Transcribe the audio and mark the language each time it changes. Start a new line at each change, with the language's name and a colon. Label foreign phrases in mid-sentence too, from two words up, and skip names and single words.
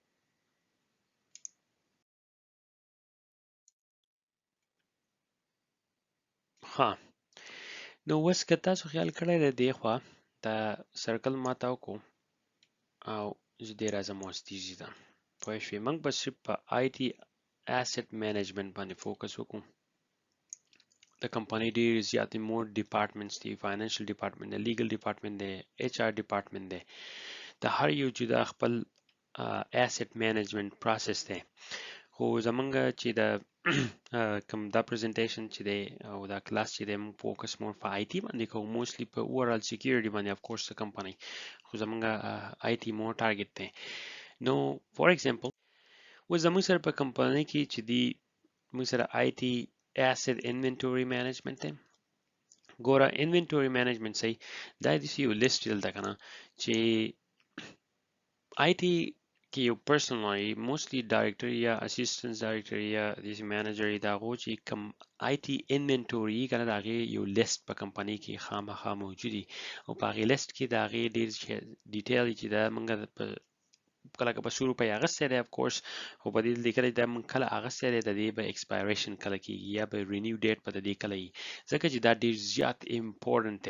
Pashto: ها نو اوس که تاسو خیال کړی دی دې خوا دا سرکل ما ته وکړو او زه دې راځم اوس تیزي ته پوه شوې. موږ به صرف په
English: IT asset management
Pashto: باندې فوکس وکړو. د کمپنۍ ډېر زیاتې
English: more departments
Pashto: دي،
English: financial department
Pashto: دی،
English: legal department
Pashto: دی،
English: HR department
Pashto: دی. د هر یو جدا خپل
English: asset management process
Pashto: دی. خو زمونږ چې د کوم دا پریزنټیشن چې دی او دا کلاس چې دی موږ فوکس مور په IT باندې کوو، موستلی په
English: overall security
Pashto: باندې
English: of course
Pashto: د کمپنۍ، خو زمونږ IT مور ټارګټ دی. نو
English: for example
Pashto: و زموږ سره په کمپنۍ کې چې دی موږ سره
English: IT asset inventory management
Pashto: دی. ګوره
English: inventory management
Pashto: صحیح دا داسې یو لیست دلته کنه چې IT کې یو پرسن وایي موستلی ډایرکټر یا
English: assistant director
Pashto: یا داسې مینیجر دا هغو چې کوم
English: IT inventory
Pashto: کنه د هغې یو لیست په کمپنۍ کې خامخا موجودي، او په هغې لیست کې د هغې ډېر ډیټیل چې دا موږ په کله که په 100 روپۍ اخیستی دی
English: of course,
Pashto: خو په دې لیکلی دا موږ کله اخیستی دی، د دې به ایکسپایریشن کله کېږي یا به رینیو ډیټ به د دې کله وي، ځکه چې دا ډېر زیات امپورټنټ دی.